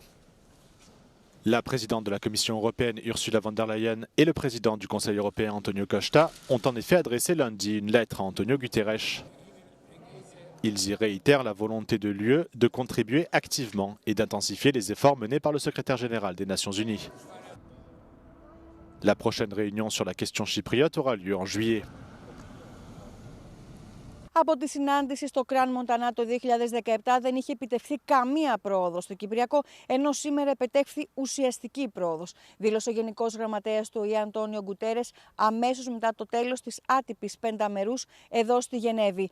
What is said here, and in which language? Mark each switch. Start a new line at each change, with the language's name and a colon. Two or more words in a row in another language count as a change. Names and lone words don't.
French: La présidente de la Commission européenne Ursula von der Leyen et le président du Conseil européen Antonio Costa ont en effet adressé lundi une lettre à Antonio Guterres. Ils y réitèrent la volonté de l'UE de contribuer activement et d'intensifier les efforts menés par le secrétaire général des Nations Unies. La prochaine réunion sur la question chypriote aura lieu en juillet.
Greek: Από τη συνάντηση στο Κραν Μοντανά το 2017 δεν είχε επιτευχθεί καμία πρόοδος στο Κυπριακό, ενώ σήμερα επετέχθη ουσιαστική πρόοδος, δήλωσε ο Γενικός Γραμματέας του ΟΗΕ Αντώνιο Γκουτέρες αμέσως μετά το τέλος της άτυπης πενταμερούς εδώ στη Γενέβη.